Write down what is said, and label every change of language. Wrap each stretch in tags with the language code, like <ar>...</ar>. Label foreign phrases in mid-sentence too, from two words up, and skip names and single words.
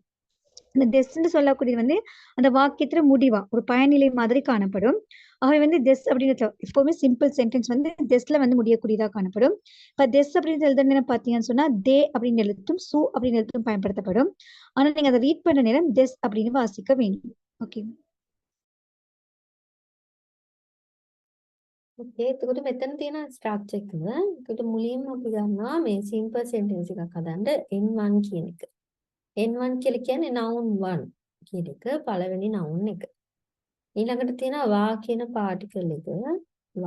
<ta>இந்த திஸ்ன்னு சொல்லக்கூடியது வந்து அந்த வாக்கியத்துல முடிவா ஒரு பயனிலை மாதிரி காணப்படும். ஆகவே வந்து திஸ் அப்படின்ற எப்பவுமே</ta> <en>simple sentence</en> <ta>வந்து திஸ்ல வந்து முடியக்கூடியதா காணப்படும். இப்ப திஸ் அப்படின்னு எழுதுற நேரம் பாத்தீங்கன்னு சொன்னா தே அப்படின்னு எழுத்தும் சு அப்படின்னு எழுத்தும் பயன்படுத்தப்படும். ஆனா நீங்க அதை ரீட் பண்ற நேரம் திஸ் அப்படின்னு வாசிக்க வேணும்.</ta> <en>ஓகே.</en> <si>okay එතකොට මෙතන තියෙන structure එක. ඒකට මුලින්ම අපි ගන්නවා මේ</si> <en>simple sentence</en> <si>එකක් හදන්න n1 කියන එක. n1 කියලා කියන්නේ noun 1 කියන එක පළවෙනි noun එක. ඊළඟට තියෙනවා වා කියන particle එක වා.</si>